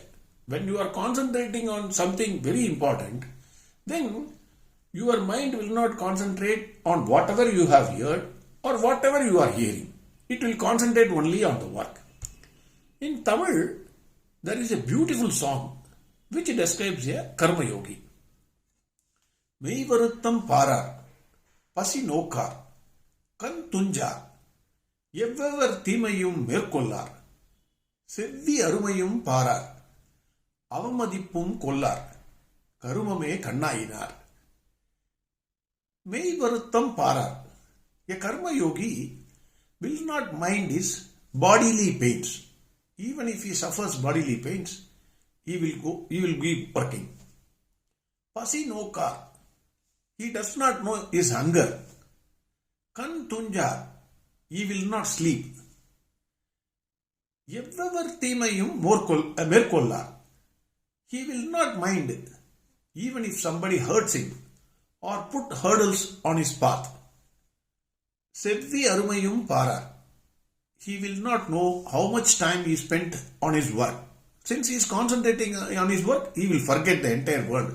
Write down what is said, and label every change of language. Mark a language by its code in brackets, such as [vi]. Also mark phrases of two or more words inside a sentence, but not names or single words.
[en] When you are concentrating on something very important, then your mind will not concentrate on whatever you have heard or whatever you are hearing. It will concentrate only on the work. In Tamil, there is a beautiful song which describes a karma yogi. [ta] மெய் வருத்தம் பாரார், பசி நோக்கார், கண் துஞ்சார், எவ்வவர் தீமையும் மேற்கொள்ளார், செவ்வி அருமையும் பாரார், அவமதிப்பும் கொள்ளார், கருமமே கண்ணாயினார். மெய் வருத்தம் பாரார். [en] A karma yogi will not mind his bodily pains. Even if he suffers bodily pains, he will be working. [ta] பசி நோக்கார். [en] He does not know his hunger. [ta] கண் துஞ்சார். [en] He will not sleep. [ta] Evvavar தீமையும் மேற்கொள்ளார். [en] He will not mind even if somebody hurts him or put hurdles on his path. [ta] செவ்வி அருமையும் பாரார். [en] He will not know how much time he spent on his work. Since he is concentrating on his work, he will forget the entire world.